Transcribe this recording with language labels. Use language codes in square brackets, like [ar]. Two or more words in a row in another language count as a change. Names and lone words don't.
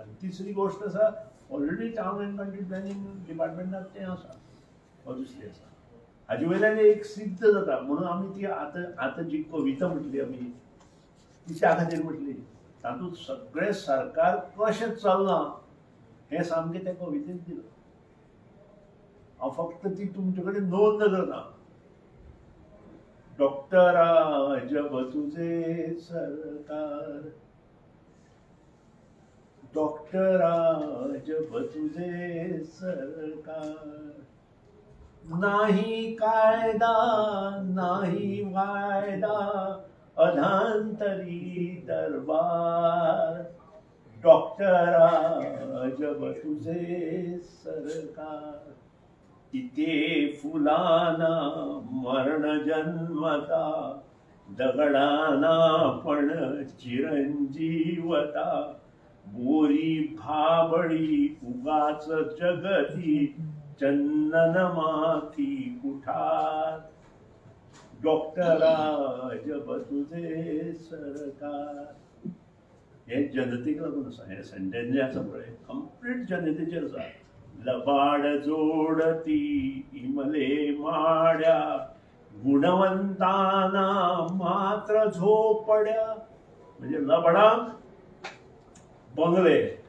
[kok] आनी तिसरी गोष्ट आसा ऑलरेडी टावन एंड कंट्री प्लॅनिंग डिपार्टमेंटाक तें आसा ऑब्वियसली आसा हाजे वयल्यान एक सिद्ध जाता म्हणून आमी ती आतां जी कविता म्हटली आमी ती त्या खातीर म्हटली तातूंत सगळें सरकार कशें चल्लां हें सामकें त्या कवितेंत दिलां हांव फक्त ती तुमचे कडेन नोंद करना [mr] डॉक्टरा जब तुझे सरकार डॉक्टरा जब तुझे सरकार नाही कायदा नाही वायदा अधांतरी दरबार डॉक्टरा जब तुझे सरकार इथे फुलाना मरण जन्मता दगडाना पण चिरंजीवता बोरी भाबळी उगाच जगती चंदन माथी कुठार डॉक्टरा जब तुझे सरकार [kok] हे जनतेक लागून आसा हे सेंटेन्स जे आसा पळय कंप्लीट जनतेचेर आसा [mr] लबाड जोडती इमले माड्या गुणवंताना मात्र झोपड्या [kok] म्हणजे लबाडांक बंगले